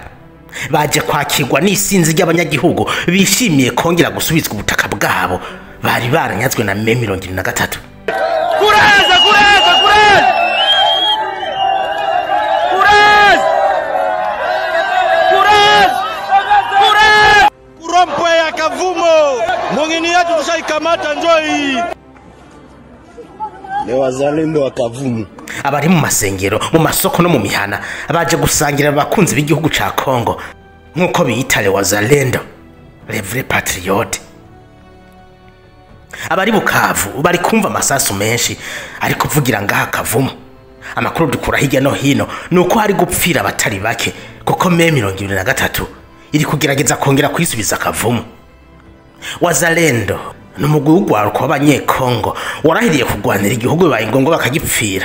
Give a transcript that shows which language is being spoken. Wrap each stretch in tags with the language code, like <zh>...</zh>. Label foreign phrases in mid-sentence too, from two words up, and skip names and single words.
<rw>Baje kwakirwa n'isinzi ry'abanyagihugu bishimiye kongera gusubizwa ubutaka bwabo bari baranyazwe na M23. Kuraza, kuraza, kuraza! Kuraza! Kuraza! Kuraza!</rw> <sw>Kurompo ya Kavumo, mwingine yetu tushaikamata njoi. Ni Wazalendo wa Kavumo.</sw> <rw>Abari mu masengero, mu masoko no mu mihana baje gusangira abakunzi b'igihugu ca Kongo nkuko biyitale Wazalendo,</rw> <fr>les vrais patriotes.</fr> <rw>Abari Bukavu bari kumva amasasu menshi ari kuvugira ngaha Kavumo. Amakuru dukura hirya no hino nuko hari gupfira abatari bake kuko M23 iri kugerageza kongera kwisubiza Kavumo. Wazalendo n'umugwi w'ugwaruko w'abanyekongo warahiriye kugwanira igihugu bibaye ngombwa bakagipfira.</rw>